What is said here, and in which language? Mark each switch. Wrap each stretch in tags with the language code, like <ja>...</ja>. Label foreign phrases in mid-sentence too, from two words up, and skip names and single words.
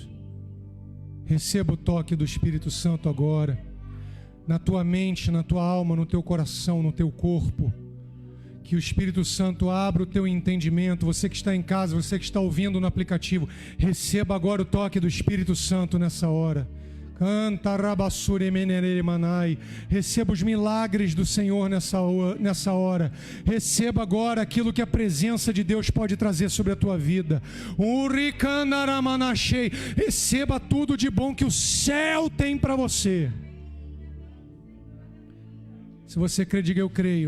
<pt>Receba o toque do Espírito Santo agora, na tua mente, na tua alma, no teu coração, no teu corpo. Que o Espírito Santo abra o teu entendimento. Você que está em casa, você que está ouvindo no aplicativo, receba agora o toque do Espírito Santo nessa hora. Canta rabassure menere manai. Receba os milagres do Senhor nessa hora. Receba agora aquilo que a presença de Deus pode trazer sobre a tua vida. Receba tudo de bom que o céu tem para você. Se você crê, diga eu creio.</pt>